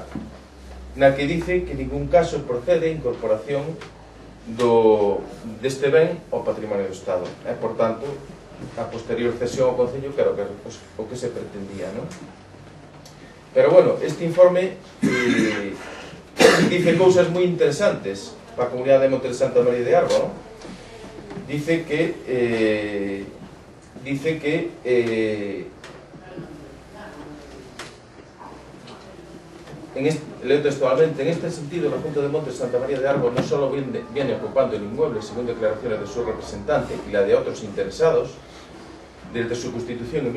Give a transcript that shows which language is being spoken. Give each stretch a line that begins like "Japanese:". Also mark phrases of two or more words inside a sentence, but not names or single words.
Galician: Na que dice que en ningún caso procede a incorporación deste ben ao patrimonio do Estado. Por tanto, a posterior cesión ao Concello, claro, que o que se pretendía, non? Pero, bueno, este informe dice cousas moi interesantes para a comunidade de Montes de Santa María de Arbo, non? Dice que leo textualmente,
Spanish: en este sentido la Junta de Montes de Santa María de Arbo no solo viene ocupando el inmueble según declaraciones de su representante y la de otros interesados desde su constitución en